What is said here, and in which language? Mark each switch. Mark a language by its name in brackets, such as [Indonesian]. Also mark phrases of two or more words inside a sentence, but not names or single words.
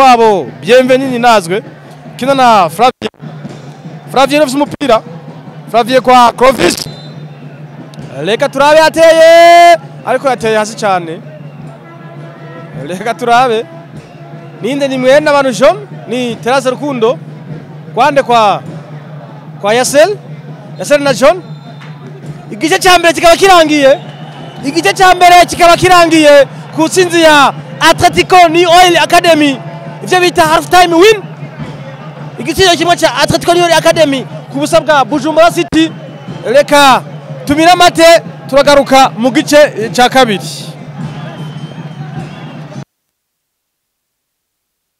[Rundi] wabo Bienvenu nazwe kina na Flavie afite umupira Flavie kwa Clovis reka turabe yateye ariko yateye hasi cyane reka turabe ninde ni mwene abantu John ni Terase Rukundo kwande kwa Yasel na John igice cya mbere kikaba kirangiye ku tsinzi ya Atletico Noel Academy ivyo bita [English] half time win [Rundi] igiciro kimwe cya Atletico Noel Academy ku busa bwa Bujumbura City reka tumira mate turagaruka mu gice cya kabiri.